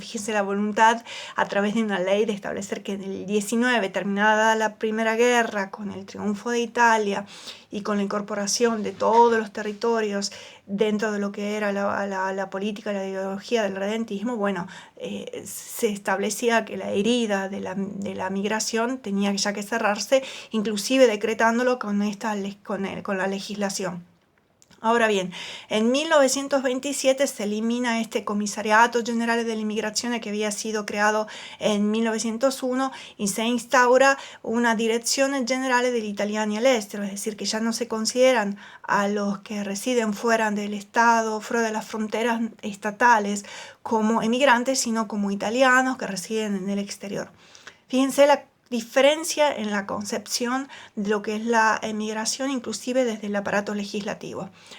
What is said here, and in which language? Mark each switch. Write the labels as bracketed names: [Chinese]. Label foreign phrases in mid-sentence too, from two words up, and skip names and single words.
[Spanish] Fíjense la voluntad a través de una ley de establecer que en el 19, terminada la Primera Guerra, con el triunfo de Italia y con la incorporación de todos los territorios dentro de lo que era la política, la ideología del redentismo, bueno, se establecía que la herida de la migración tenía ya que cerrarse, inclusive decretándolo con la legislación. Ahora bien, en 1927 se elimina este Comisariato Generale delle Migrazioni que había sido creado en 1901 y se instaura una Direzione Generale degli Italiani all'estero, es decir, que ya no se consideran a los que residen fuera del Estado, fuera de las fronteras estatales, como emigrantes, sino como italianos que residen en el exterior. Fíjense la diferencia en la concepción de lo que es la emigración, inclusive desde el aparato legislativo.